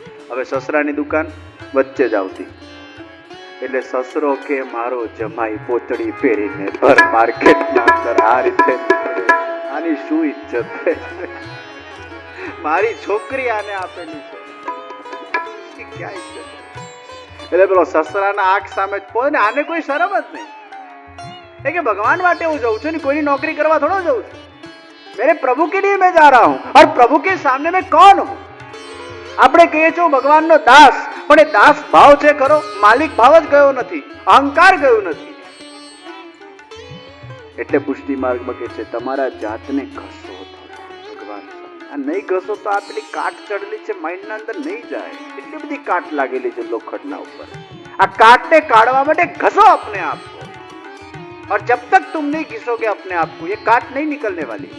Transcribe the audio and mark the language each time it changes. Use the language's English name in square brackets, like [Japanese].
[Gujarati] હવે સસરાની દુકાન વચ્ચે જ આવતી, એટલે સસરો કે મારો જમાઈ પોતળી પહેરીને ભર માર્કેટમાં અંદર આ રીતે નીકળે, આની શું ઇજ્જત છે? મારી છોકરી આને આપેલી છે, ક્યાં ઇજ્જત? એટલે પેલો સસરાના આંખ સામે જ પોતે, આને કોઈ શરમ જ નહીં. એ કે ભગવાન માટે હું જઉં છું ને કોઈની નौकरी કરવા થોડો જઉં છું. [Hindi] मेरे प्रभु के लिए मैं जा रहा हूं और प्रभु के सामने मैं कौन हूं? [Gujarati] આપણે કહીએ છીએ ભગવાનનો દાસ, પણ એ દાસ ભાવ છે ખરો? માલિક ભાવ જ ગયો નથી, અહંકાર ગયો નથી. એટલે પુષ્ટિ માર્ગમાં કહે છે તમારા જાતને ઘસો ભગવાન. આ નહીં ઘસો તો આ પેલી કાટ ચડેલી છે માઇન્ડના અંદર નહીં જાય. એટલી બધી કાટ લાગેલી છે લોખંડના ઉપર. આ કાટને કાઢવા માટે ઘસો [Hindi] अपने आप को, और जब तक तुम नहीं घिसोगे अपने आप को, ये काट नहीं निकलने वाली.